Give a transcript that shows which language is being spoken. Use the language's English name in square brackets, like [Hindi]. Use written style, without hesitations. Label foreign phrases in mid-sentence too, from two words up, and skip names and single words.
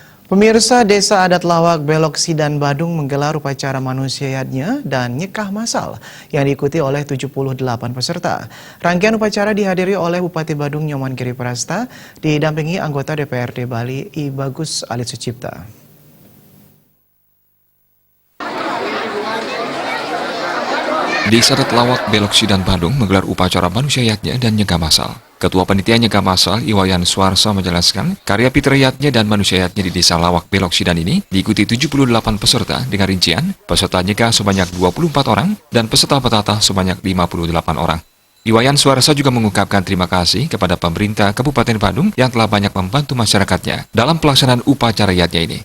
[Indonesian] Pemirsa, Desa Adat Lawak Belok Sidan Badung menggelar upacara manusiaatnya dan nyekah massal yang diikuti oleh 78 peserta. Rangkaian upacara dihadiri oleh Bupati Badung Nyoman Giri Prasta, didampingi anggota DPRD Bali I Bagus Alit Sucipta. Desa Adat Lawak Belok Sidan Badung menggelar upacara manusiaatnya dan nyekah massal. Ketua Panitia Nyekah Massal Iwayan Suarso menjelaskan, karya fitriyatnya dan manusiaatnya di Desa Lawak Belok Sidan ini diikuti 78 peserta dengan rincian peserta nyekah sebanyak 24 orang dan peserta petata sebanyak 58 orang. Iwayan Suarso juga mengungkapkan terima kasih kepada pemerintah Kabupaten Badung yang telah banyak membantu masyarakatnya dalam pelaksanaan upacara yatnya ini.